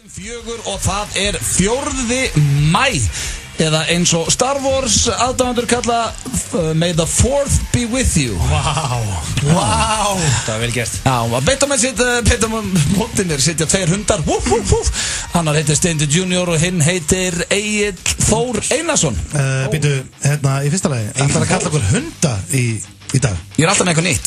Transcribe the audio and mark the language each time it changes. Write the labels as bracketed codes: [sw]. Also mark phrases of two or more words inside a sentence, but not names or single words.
[is] 4 og það 4. maí eða eins og Star Wars aðdáendur kalla [en] May the 4th be with you. [is] Wow. Það var vel gert. Já, að beita mótið mér sitja 2 hundar. Annar heitir Steindi Junior og hinn heitir Egill Þór Einarsson. Býtu, í fyrsta lagi, ætlar að kalla okkur hunda í dag. Ég er alltaf með eitthvað nýtt.